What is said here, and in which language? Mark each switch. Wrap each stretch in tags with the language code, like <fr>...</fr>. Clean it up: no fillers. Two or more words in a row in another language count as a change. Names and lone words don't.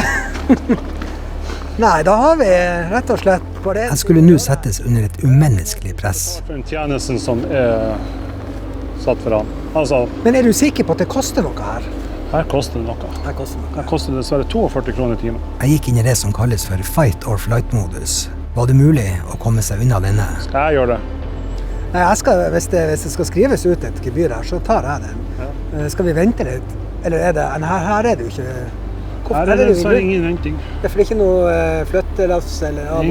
<no>Nei, da har vi rett og slett på det. Jeg skulle nå settes under et umenneskelig press. for den tjenesten som er satt for han. Altså, Men er du sikker på at det koster noe her? her koster det noe. Det koster noe. Her koster det dessverre 42 kroner i timen. Jeg gikk inn i det som kalles for</no> <en>fight or flight-</en> <no>modus. Var det mulig å komme seg unna denne? Skal jeg gjøre det? Nei, hvis det skal skrives ut et gebyr her, så tar jeg den. Skal vi vente litt? Eller er det... Nei, her er det jo ikke... Her er det så ingen venting. Det er for ikke noe flyttelass eller av og på.</no>